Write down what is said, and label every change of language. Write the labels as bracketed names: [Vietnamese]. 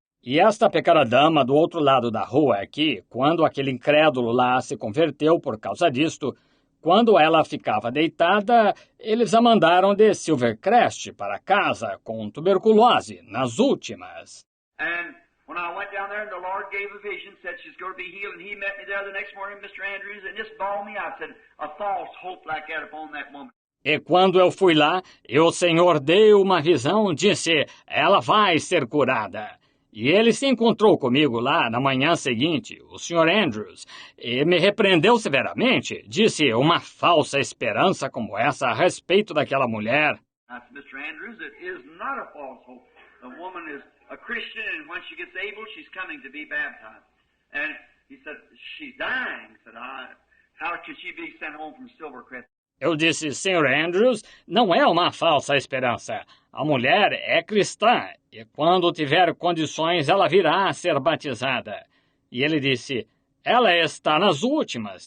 [Portuguese] E esta pequena dama do outro lado da rua aqui, quando aquele incrédulo lá se converteu por causa disto, quando ela ficava deitada, eles a mandaram de Silvercrest para casa com tuberculose, nas últimas. [English] And when I went down there and the Lord gave a vision, said she's going to be healed, and He met me there the next morning, Mr. Andrews, and just bawled me out, said, a false hope like that upon that woman. [Portuguese] E quando eu fui lá, e o Senhor deu uma visão, disse, ela vai ser curada. E ele se encontrou comigo lá na manhã seguinte, o Sr. Andrews, e me repreendeu severamente. Disse uma falsa esperança como essa a respeito daquela mulher. [English] I said, Mr. Andrews, it is not a false hope. The woman is a Christian, and when she gets able, she's coming to be baptized. And he said, she's dying. I said, how could she be sent home from Silvercrest? [Portuguese] Eu disse, Sr. Andrews, não é uma falsa esperança. A mulher é cristã, e quando tiver condições, ela virá a ser batizada. E ele disse, ela está nas últimas.